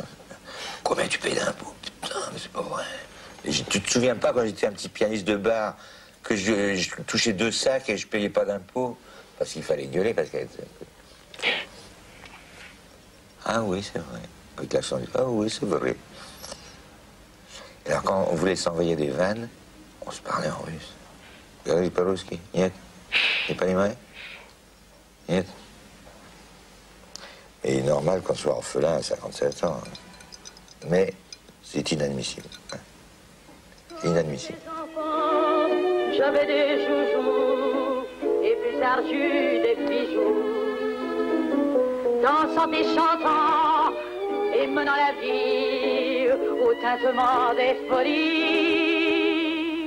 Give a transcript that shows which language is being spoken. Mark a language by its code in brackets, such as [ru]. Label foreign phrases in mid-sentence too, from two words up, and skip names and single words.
[fr] Combien tu payes d'impôts? Putain, mais c'est pas vrai. Et tu te souviens pas quand j'étais un petit pianiste de bar que je touchais 2 sacs et je payais pas d'impôts? Parce qu'il fallait gueuler parce qu'elle était... Ah oui, c'est vrai. Avec l'accent du... Ah oui, c'est vrai. Et alors quand on voulait s'envoyer des vannes, on se parlait en russe. [ru] Говори по-русски. Нет? Не понимаешь? Нет? [fr] Et normal qu'on soit orphelin à 57 ans. Mais c'est inadmissible. Inadmissible. J'avais des joujoux et plus ardus des bijoux. Dansant et chantant et menant la vie au tintement des folies.